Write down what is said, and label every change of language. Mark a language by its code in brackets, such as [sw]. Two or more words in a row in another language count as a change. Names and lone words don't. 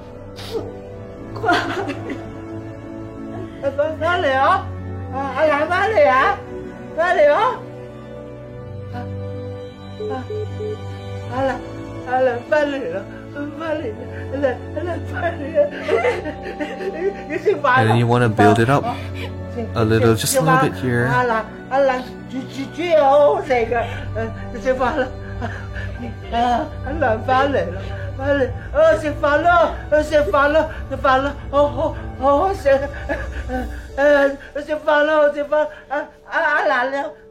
[yue] 翻嚟啊！阿蘭翻嚟啊！翻嚟啊！阿蘭翻嚟啦！翻嚟啦！阿蘭翻嚟啦！你食飯啦 [en] And then you want to build it up a little, just a little bit here. [yue] 阿蘭煮嘢好好食㗎，食飯啦！阿蘭翻嚟啦！翻嚟，食飯啦！食飯啦！食飯啦！好食！食飯啦！食飯！阿蘭啦！